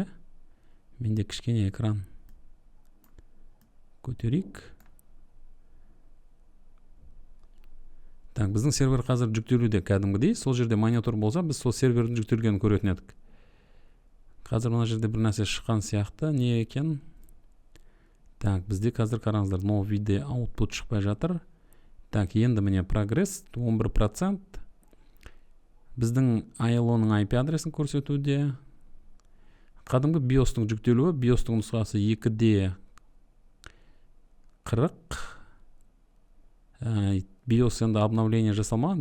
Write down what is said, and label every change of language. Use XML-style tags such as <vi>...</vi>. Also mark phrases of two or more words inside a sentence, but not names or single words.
<kk>Менде кішкене экран көтерейік. Так, біздің сервер қазір жүктелуде кәдімгідей. Сол жерде монитор болса, біз сол сервердің жүктелгенін көретін едік. Қазір мына жерде бір нәрсе шыққан сияқты. Не екен? Так, бізде қазір қараңыздар,</kk> <en>no video output</en> <kk>шықпай жатыр. Так, енді міне прогресс 11%. Біздің ILO-ның IP адресін көрсетуде. Қадымғы BIOS-тың жүктелуі, BIOS-тың нұсқасы 2D 40. BIOS енді обновление жасалмаған.</kk>